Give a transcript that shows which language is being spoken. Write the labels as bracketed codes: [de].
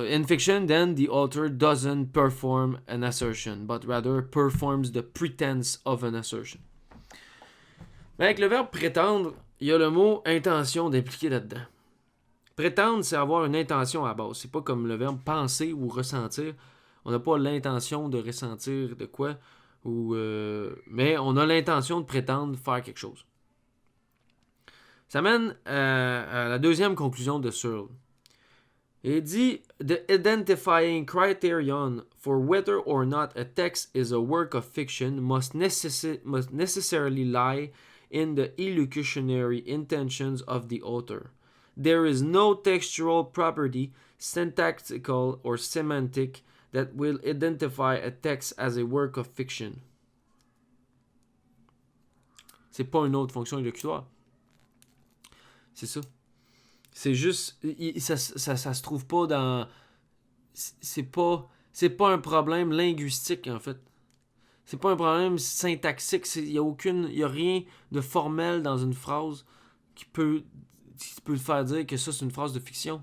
[en] In fiction, then, the author doesn't perform an assertion, but rather performs the pretense of an assertion. [fr] Mais avec le verbe prétendre, il y a le mot intention d'impliquer là-dedans. Prétendre, c'est avoir une intention à la base. C'est pas comme le verbe penser ou ressentir. On n'a pas l'intention de ressentir de quoi, mais on a l'intention de prétendre faire quelque chose. Ça mène à la deuxième conclusion de Searle. Il dit [en] The identifying criterion for whether or not a text is a work of fiction must necessarily lie in the illocutionary intentions of the author. There is no textual property, syntactical or semantic, that will identify a text as a work of fiction. [fr] C'est pas une autre fonction illocutoire. C'est ça. C'est juste, ça se trouve pas dans... C'est pas un problème linguistique, en fait. C'est pas un problème syntaxique. Il y a rien de formel dans une phrase qui peut faire dire que ça, c'est une phrase de fiction.